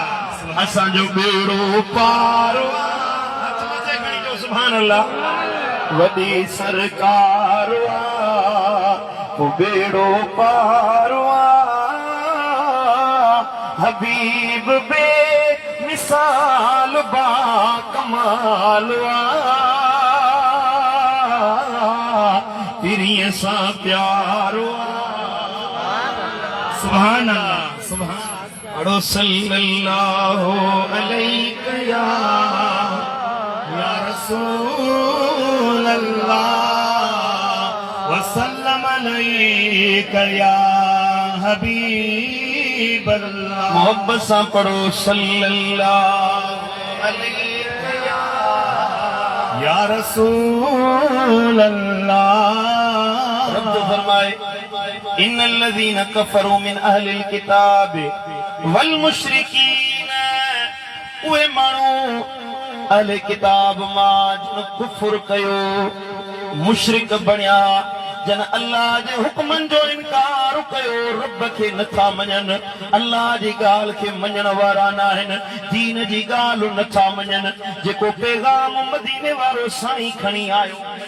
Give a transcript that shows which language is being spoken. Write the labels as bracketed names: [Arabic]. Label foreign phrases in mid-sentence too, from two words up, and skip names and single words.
[Sindhi] असां जो बेड़ो पार [Arabic] سبحان الله [Sindhi] वडी सरकार वो बेड़ो पार हबीब बे मिसाल बा कमाल पिरीअ सां प्यार [Arabic] سبحان الله سبحان अड़ो صلى الله عليه يا رسول الله وسلم عليك يا حبيب الله [Sindhi] मोहब्बत सां पढ़ो [Arabic] صلى الله عليه يا رسول الله [Sindhi] रब तो फरमाए [Arabic] إن الذين كفروا من أهل الكتاب والمشركين [Sindhi] उहे माण्हू अहले किताब मां जिन कुफर कयो मुशरिक बणिया जन अल्लाह जे हुक्मन जो इनकार कयो रब खे नथा मञन अल्लाह जी ॻाल्हि खे मञण वारा न आहिनि दीन जी ॻाल्हि नथा मञन जेको पैगाम मदीने वारो साईं खणी आयो